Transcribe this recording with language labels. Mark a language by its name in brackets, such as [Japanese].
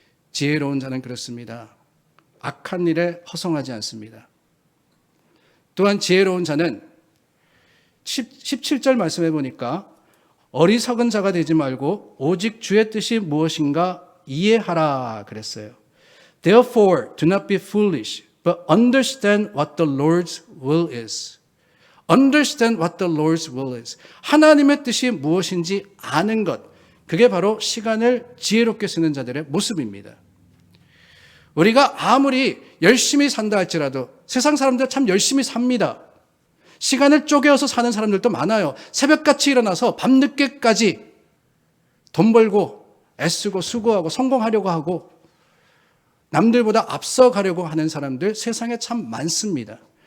[Korean] 지혜로운 자는 그렇습니다. 악한 일에 허송하지 않습니다. 또한 지혜로운 자는 17절 말씀해 보니까 어리석은 자가 되지 말고 오직 주의 뜻이 무엇인가 이해하라 그랬어요. [English] Therefore, do not be foolish, but understand what the Lord's will is. Understand what the Lord's will is. [Korean] 하나님의 뜻이 무엇인지 아는 것. 그게 바로 시간을 지혜롭게 쓰는 자들의 모습입니다. 우리가 아무리 열심히 산다 할지라도 세상 사람들 참 열심히 삽니다. 시간을 쪼개어서 사는 사람들도 많아요. 새벽같이 일어나서 밤늦게까지 돈 벌고 애쓰고 수고하고 성공하려고 하고 남들보다 앞서가려고 하는 사람들 세상에 참 많습니다.